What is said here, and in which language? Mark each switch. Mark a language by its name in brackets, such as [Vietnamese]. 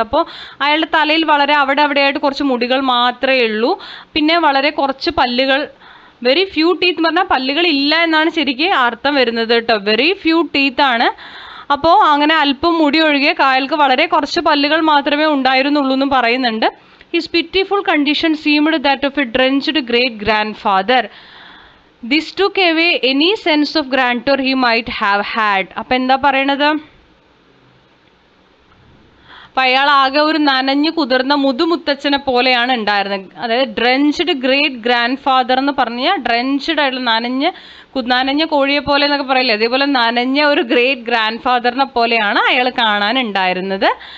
[Malayalam] അപ്പോൾ അയാളുടെ തലയിൽ വളരെ അവിടെയായിട്ട് കുറച്ച് മുടികൾ മാത്രമേ ഉള്ളൂ. പിന്നെ വളരെ കുറച്ച് പല്ലുകൾ. [English] very few teeth [Malayalam] എന്ന് പറഞ്ഞാൽ പല്ലുകൾ ഇല്ല എന്നാണ് ശരിക്കും അർത്ഥം വരുന്നത് കേട്ടോ. [English] very few teeth [Malayalam] ആണ്. അപ്പോൾ അങ്ങനെ അല്പം മുടി ഒഴികെ അയാൾക്ക് വളരെ കുറച്ച് പല്ലുകൾ മാത്രമേ ഉണ്ടായിരുന്നുള്ളൂ എന്നും പറയുന്നുണ്ട്. [English] His pitiful condition seemed that of a drenched great-grandfather. This took away any sense of grandeur he might have had. [Malayalam] അപ്പം എന്താ പറയണത്? അപ്പം അയാൾ ആകെ ഒരു നനഞ്ഞു കുതിർന്ന മുതുമുത്തച്ഛനെ പോലെയാണ് ഉണ്ടായിരുന്നത്. അതായത് [English] drenched great grandfather [Malayalam] എന്ന് പറഞ്ഞാൽ ഡ്രെഞ്ച്ഡ് ആയിട്ടുള്ള നനഞ്ഞ കോഴിയെ പോലെ എന്നൊക്കെ പറയില്ലേ, അതേപോലെ നനഞ്ഞ ഒരു ഗ്രേറ്റ് ഗ്രാൻഡ് ഫാദറിനെ പോലെയാണ് അയാൾ കാണാനുണ്ടായിരുന്നത്.